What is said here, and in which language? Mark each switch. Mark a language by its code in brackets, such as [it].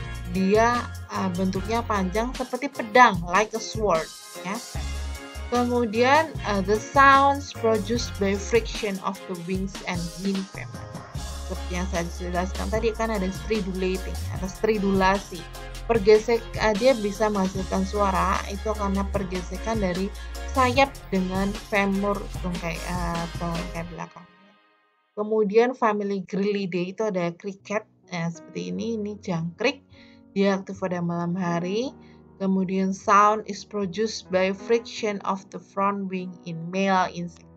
[id] Dia bentuknya panjang seperti pedang, [en] like a sword [id] ya. [en] Kemudian the sounds produced by friction of the wings and hind femur. [id] Seperti yang saya jelaskan tadi kan ada stridulating atau stridulasi. Dia bisa menghasilkan suara itu karena pergesekan dari sayap dengan femur tungkai belakang. Kemudian family Grillidae itu ada cricket seperti ini jangkrik, dia aktif pada malam hari. [en] Kemudian sound is produced by friction of the front wing in male insect.